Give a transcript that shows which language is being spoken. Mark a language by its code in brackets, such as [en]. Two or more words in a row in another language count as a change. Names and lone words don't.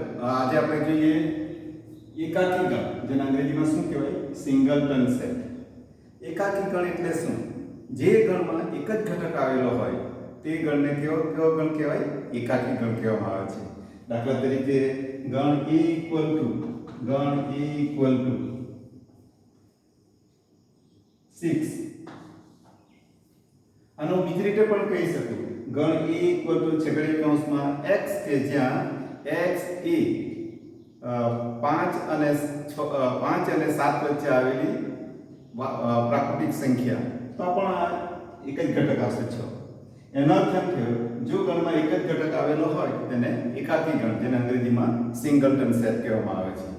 [gu] આજે આપણે જોઈએ એકાકી ગણ, જેને અંગ્રેજીમાં શું કહેવાય? [en] singleton set. [gu] એકાકી ગણ એટલે શું? જે ગણમાં એક જ ઘટક આવેલો હોય તે ગણને કેવો ગણ કહેવાય? એકાકી ગણ કહેવામાં આવે છે. દાખલા તરીકે ગણ a [en] equal to [gu] 6. આનો બીજી રીતે પણ કહી શકું. ગણ a [en] equal to [gu] છગડીયા કૌંસમાં x કે જ્યાં x એ 5 અને 7 વચ્ચે આવેલી પ્રાકૃતિક સંખ્યા, તો પણ આ એક જ ઘટક આવશે 6. એનો અર્થ એમ થયો, જો ગણમાં એક જ ઘટક આવેલો હોય તેને એકાકી ગણ, જેને અંગ્રેજીમાં [en] singleton set [gu] કહેવામાં આવે છે.